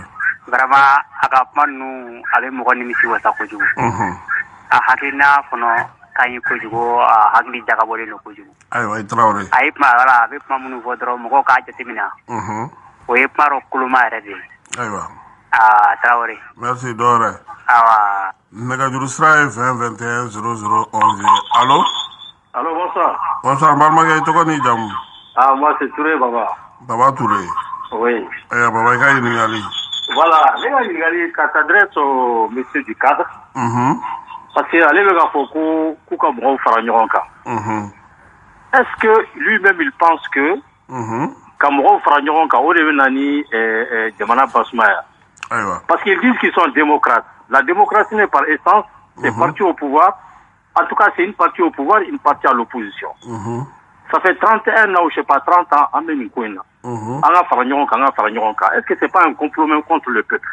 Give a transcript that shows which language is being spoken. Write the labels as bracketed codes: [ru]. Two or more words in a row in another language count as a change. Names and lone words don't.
[bm] vraiment a ka kuma ninnu a bɛ mɔgɔ nimisi wasa kojugu a hakilina fana ka ɲi kojugu a hakili jagabɔlen don kojugu ayiwa i Traoré a ye kuma wala a bɛ kuma minnu fɔ dɔrɔn mɔgɔw k'a jateminɛ o ye kuma dɔ koloma yɛrɛ de ye ayiwa Traoré merci dɔwɛrɛ awa nɛgɛjuru sira ye 20 21 00 11 allo [fr] Allô, bonsoir. Bonsoir, [bm] balimakɛ i tɔgɔ ni jamu [fr] Moi c'est Touré, Baba. Baba Touré Oui. [bm] Baba i ka ɲininkali [fr] Voilà, [bm] ne ka ɲininkali ka [fr] s'adresse au monsieur du cadre. Parce que [bm] ale bɛ ka fɔ ko k'u ka mɔgɔw fara ɲɔgɔn kan. [fr] Est-ce que lui-même il pense que [bm] ka mɔgɔw fara ɲɔgɔn kan o de bɛ na ni jamana basumaya? [fr] Parce qu'ils disent qu'ils sont démocrates. La démocratie n'est par essence des partis au pouvoir. En tout cas, c'est une partie au pouvoir, une partie à l'opposition. Ça fait 31 ans ou je sais pas, 30 ans, en même temps. Est-ce que c'est pas un complot même contre le peuple?